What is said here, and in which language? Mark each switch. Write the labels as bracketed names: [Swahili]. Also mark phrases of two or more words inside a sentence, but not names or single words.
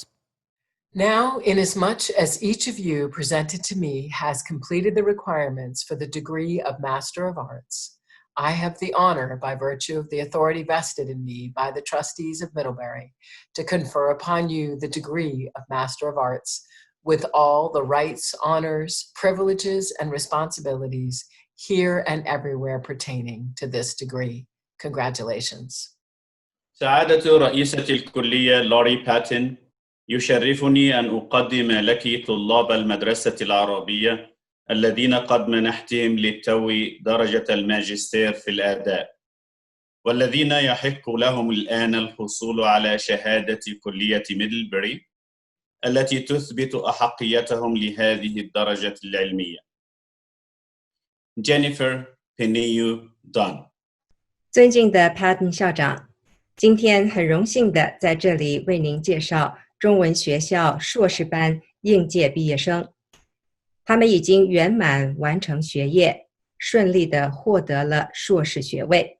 [English] Now, inasmuch as each of you presented to me has completed the requirements for the degree of Master of Arts, I have the honor, by virtue of the authority vested in me by the trustees of Middlebury, to confer upon you the degree of Master of Arts with all the rights, honors, privileges, and responsibilities here and everywhere pertaining to this degree. Congratulations. [Arabic] سعادة رئيسة الكلية لوري باتن، يشرفني أن أقدم لك طلاب المدرسة العربية الذين قد منحتهم للتو درجة الماجستير في الآداب، والذين يحق لهم الآن الحصول على شهادة كلية ميدلبري التي تثبت أحقيتهم لهذه الدرجة العلمية. [Chinese] Jennifer Peniyu Dunn。尊敬的 Patton 校长，今天很荣幸的在这里为您介绍中文学校硕士班应届毕业生，他们已经圆满完成学业，顺利的获得了硕士学位。